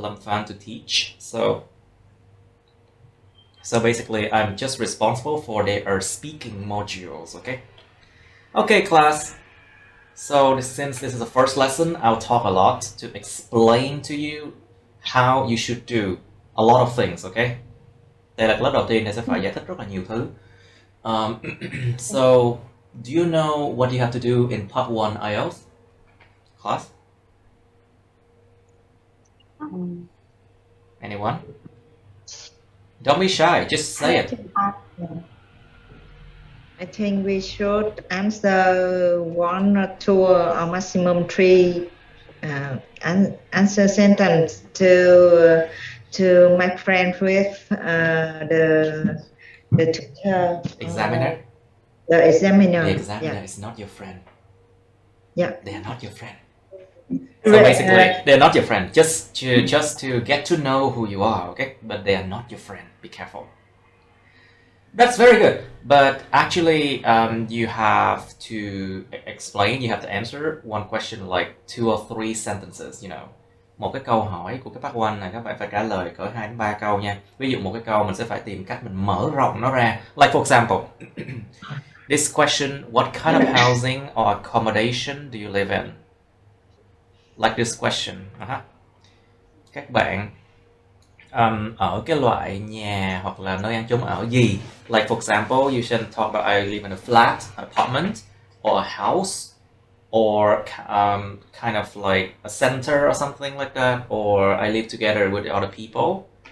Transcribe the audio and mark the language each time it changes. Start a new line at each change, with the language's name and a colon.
English: Lam Phan to teach. So basically, I'm just responsible for their speaking modules. Okay, class. So since this is the first lesson, I'll talk a lot to explain to you how you should do a lot of things, okay?
Vietnamese: Đây là lớp đầu tiên, nên sẽ phải giải thích rất là nhiều thứ.
English: So, do you know what you have to do in part 1 IELTS? Class? Anyone? Don't be shy, just say it. I think we should answer one or two or maximum three answer sentence to make friends with the teacher. Examiner? The examiner. The examiner yeah. is not your friend. Yeah. They are not your friend. So basically, they're not your friend. Just to get to know who you are, okay? But they are not your friend. Be careful. That's very good. But actually, you have to explain. You have to answer one question like 2 or 3 sentences.
Vietnamese: You know, một cái câu hỏi của cái part 1 này các bạn phải trả lời cỡ 2 đến 3 câu nha. Ví dụ một cái câu mình sẽ phải tìm cách mình mở rộng nó ra.
English: Like for example, this question: what kind of housing or accommodation do you live in? Like this question.
Vietnamese: Các bạn ở cái loại nhà hoặc là nơi ăn chung ở gì?
English: Like for example, you should talk about I live in a flat, apartment, or a house, or kind of like a center or something like that, or I live together with other people.